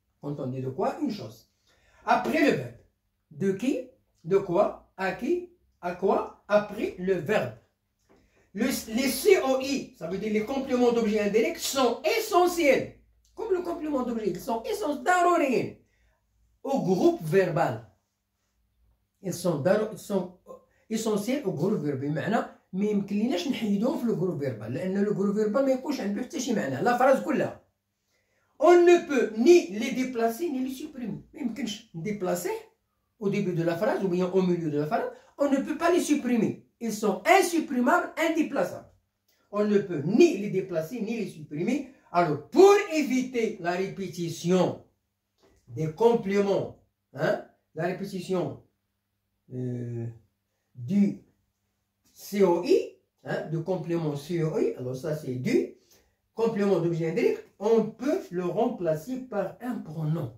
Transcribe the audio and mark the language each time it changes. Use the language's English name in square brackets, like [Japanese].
[French] Quand on dit de quoi, une chose. Après le verbe. De qui, de quoi, à qui, à quoi, après le verbe. Les COI, ça veut dire les compléments d'objet indirect, sont essentiels. Comme le complément d'objet, ils sont essentiels au groupe verbal. Ils sont essentiels au groupe verbal. [Arabic] بمعنى ما يمكنلناش نحيدوهم في الجروب فيربال، لأن الجروب فيربال ما يكونش عنده حتى شي معنى، لا فراز كلها. [French] On ne peut ni les déplacer ni les supprimer. [Arabic] ما يمكنش نديبلاسيه [French] au début de la phrase ou bien au milieu de la phrase. On ne peut pas les supprimer. Ils sont insupprimables, indéplaçables. On ne peut ni les déplacer ni les supprimer. Alors, pour éviter la répétition des compléments, hein, la répétition du COI, hein, du complément COI, alors ça c'est du complément d'objet indirect, on peut le remplacer par un pronom.